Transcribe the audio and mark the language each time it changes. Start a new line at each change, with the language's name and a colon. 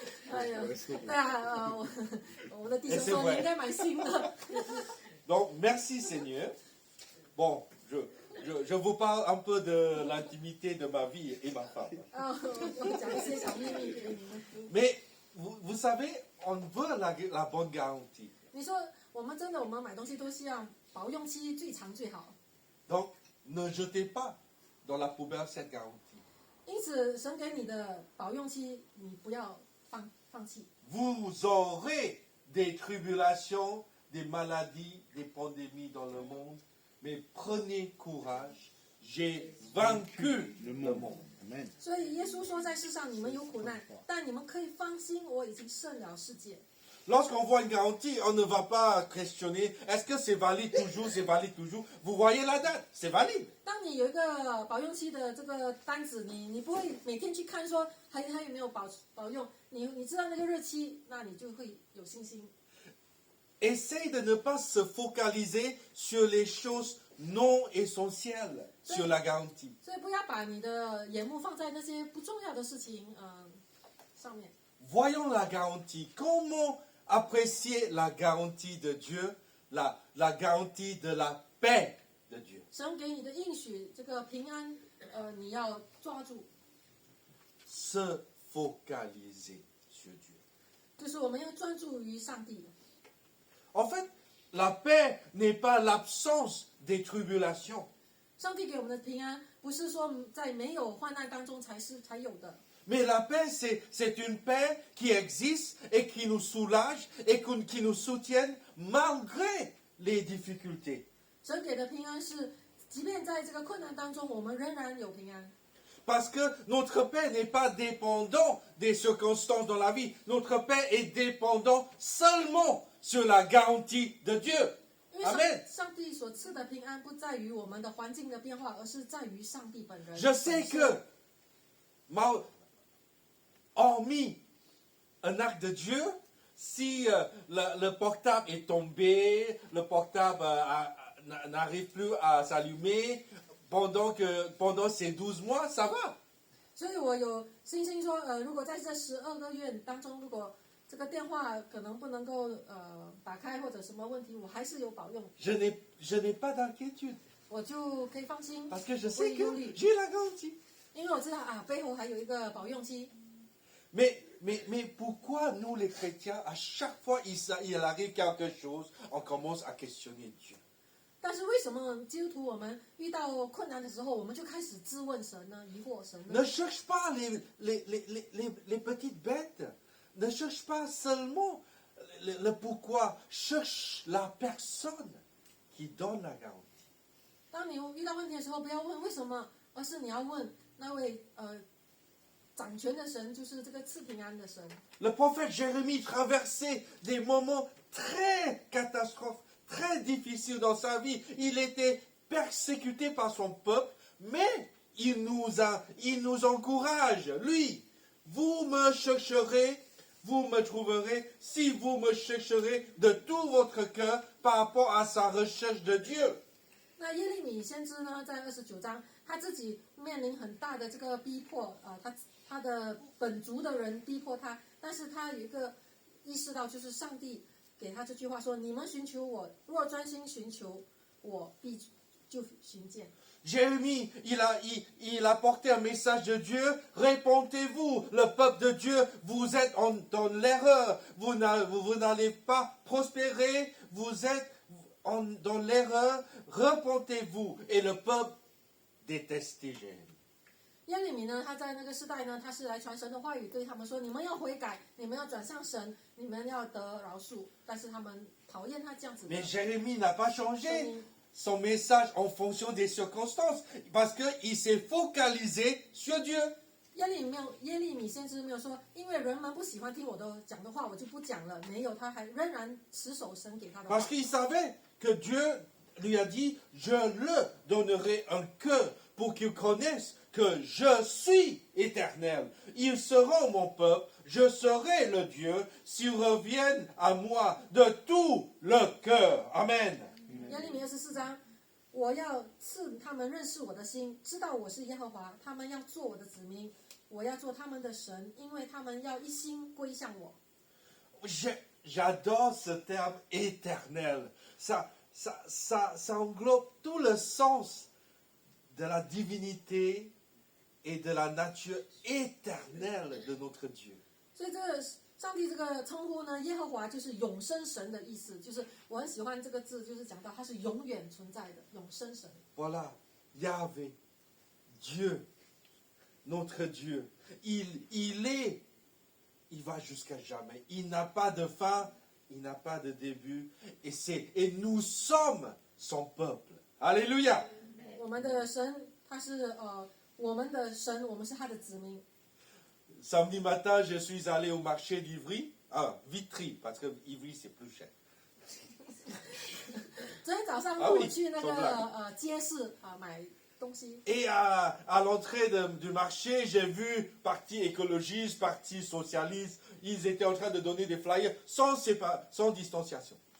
Chinese: 哎呀，对啊，我的弟兄说你应该买新的。
French: Donc, merci Seigneur. Bon, je vous parle un peu de l'intimité de ma vie et ma femme.
Chinese: 我讲一些小秘密给你们。
French: Mais vous savez, on veut la bonne garantie.
Chinese: 你说我们真的，我们买东西都希望保用期最长最好。
French: Donc, ne jetez pas dans la poubelle cette garantie.
Chinese: 因此，神给你的保用期，你不要放弃。
French: Vous aurez des tribulations, des maladies, des pandémies dans le monde, mais prenez courage. J'ai vaincu le monde. Amen.
Chinese: 所以耶稣说，在世上你们有苦难，但你们可以放心，我已经胜了世界。
French: lorsqu'on voit une garantie, on ne va pas questionner, est-ce que c'est valide toujours? Vous voyez la date, c'est valide.
Chinese: 当你有一个保用期的这个单子，你不会每天去看说还有没有保用，你知道那个日期，那你就会有信心。
French: Essaye de ne pas se focaliser sur les choses non essentielles, sur la garantie.
Chinese: 所以不要把你的眼目放在那些不重要的事情上面。
French: Voyons la garantie. Comment apprécier la garantie de Dieu, la garantie de la paix de Dieu?
Chinese: 神给你的应许，这个平安，你要抓住，
French: Se focaliser sur Dieu.
Chinese: 就是我们要专注于上帝。
French: En fait, la paix n'est pas l'absence des tribulations.
Chinese: 上帝给我们的平安，不是说在没有患难当中才有的，
French: Mais la paix, c'est une paix qui existe et qui nous soulage et qui nous soutienne malgré les difficultés.
Chinese: 神给的平安是，即便在这个困难当中，我们仍然有平安。
French: Parce que notre paix n'est pas dépendant des circonstances dans la vie. Notre paix est dépendant seulement sur la garantie de Dieu.
Chinese: 因为
French: Amen.
Chinese: 上帝所赐的平安不在于我们的环境的变化，而是在于上帝本人。
French: Je sais que, hormis un acte de Dieu, si le portable est tombé, le portable n'arrive plus à s'allumer pendant ces 12 mois, ça va.
Chinese: 所以我有信心说，如果在这12个月当中，如果这个电话可能不能够打开或者什么问题，我还是有保用，
French: Je n'ai pas d'inquiétude
Chinese: 我就可以放心，
French: parce que je
Chinese: 不
French: sais
Chinese: 会忧
French: que
Chinese: 虑，
French: j'ai la garantie.
Chinese: 因为我知道背后还有一个保用期。
French: Mais pourquoi nous les chrétiens, à chaque fois il arrive quelque chose, on commence à questionner Dieu?
Chinese: 但是为什么基督徒我们遇到困难的时候，我们就开始质问神呢？疑惑神
French: Ne
Chinese: 呢？
French: cherche pas les petites bêtes. Ne cherche pas seulement le pourquoi. Cherche la personne qui donne la garantie.
Chinese: 当你遇到问题的时候，不要问为什么，而是你要问那位掌权的神，就是这个赐平安的神。
French: Le prophète Jérémie traversait des moments très catastrophes, très difficiles dans sa vie. Il était persécuté par son peuple, mais il nous encourage. Lui, vous me chercherez, vous me trouverez, si vous me chercherez de tout votre cœur par rapport à sa recherche de Dieu.
Chinese: 那耶利米先知呢，在29章，他自己面临很大的这个逼迫他的本族的人逼迫他，但是他有一个意识到，就是上帝给他这句话说：“你们寻求我，若专心寻求我，必就寻见。”
French: Jérémie, il a porté un message de Dieu. Répondez-vous, le peuple de Dieu, vous êtes dans l'erreur. Vous n'allez pas prospérer, vous êtes dans l'erreur. Repentez-vous. Et le peuple détestait Jérémie.
Chinese: 耶利米呢，他在那个时代呢，他是来传神的话语，对他们说：“你们要悔改，你们要转向神，你们要得饶恕。” 但是他们讨厌他这样子的。
French: Mais Jérémie n'a pas changé son message en fonction des circonstances parce qu'il s'est focalisé sur Dieu.
Chinese: 耶利米先知没有说，因为人们不喜欢听我的讲的话，我就不讲了。没有，他还仍然持守神给他的话
French: Parce。qu'il savait que Dieu lui a dit, je le donnerai un cœur pour qu'il connaisse que je suis éternel. Ils seront mon peuple, je serai le Dieu, s'ils reviennent à moi de tout le cœur. Amen.
Chinese: 耶利米24章，我要赐他们认识我的心，知道我是耶和华，他们要做我的子民，我要做他们的神，因为他们要一心归向我。
French: J'adore ce terme éternel. Ça englobe tout le sens de la divinité et de la nature éternelle de notre Dieu.
Chinese: 所以这个上帝这个称呼呢，耶和华就是永生神的意思，就是我很喜欢这个字，就是讲到他是永远存在的永生神。
French: Voilà, Yahvé, Dieu, notre Dieu, il va jusqu'à jamais. Il n'a pas de fin, il n'a pas de début, et nous sommes son peuple. Alléluia.
Chinese: 我们的神，他是我们的神，我们是他的子民。
French: Samedi matin, je suis allé au marché d'Ivry Ah, Vitry, parce que Ivry, c'est plus cher.
Chinese: 昨天早上啊我去那个走不街市买东西，
French: Et à l'entrée du marché, j'ai vu parti écologiste, parti socialiste, ils étaient en train de donner des flyers sans distanciation.